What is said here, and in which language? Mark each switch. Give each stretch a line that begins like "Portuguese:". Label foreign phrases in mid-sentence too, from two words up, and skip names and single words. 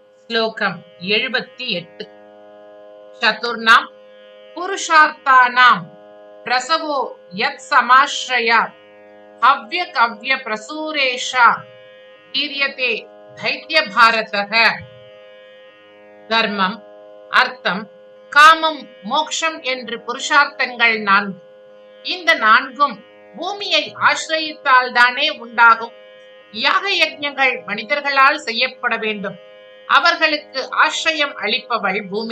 Sanskrit: श्लोकम् 78 चतुर्णां पुरुषार्थानां प्रसवो यत्समाश्रयात् हव्यकव्यप्रसूरेषा कीर्यते दैत्यभारतः।
Tamil: தர்மம், அர்த்தம், காமம், மோக்ஷம் என்று புருஷார்த்தங்கள் 4. இந்த 4ம் பூமியை ஆசிரயித்தால் தானே உண்டாகும். யாக யஜ்ஞங்கள் மனிதர்களால் செய்யப்பட வேண்டும். அவர்களுக்கு ஆசிரியம் அளிப்பவள் பூமி.